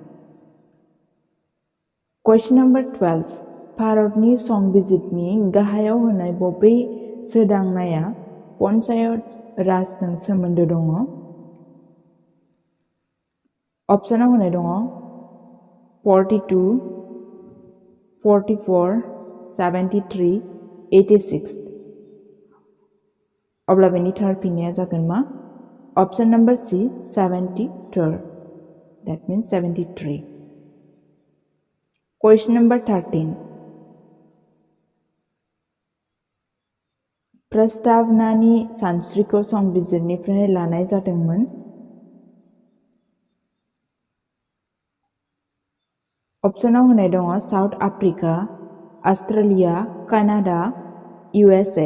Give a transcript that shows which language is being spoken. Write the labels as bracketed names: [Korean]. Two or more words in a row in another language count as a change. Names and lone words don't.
[English] Question number [Bodo] 12 भारतनि संबिजितनि गाहायाव होनाय बबे सोदांनाया पन्चायत राजजों सोमोन्दो दङ? अपसनाव होनाय दङ 42, 44, 73, 86. अब्ला बेनि थार फिननाया जागोन मा? [English] Option number C 73. That means 73. Question number 13. [Bodo] प्रस्तावनानि सानस्रिखौ संबिजिरनिफ्राय लानाय जादोंमोन। ऑप्शनाव होनाय दङ साउथ आफ्रिका, अस्ट्रेलिया, कानाडा, USA.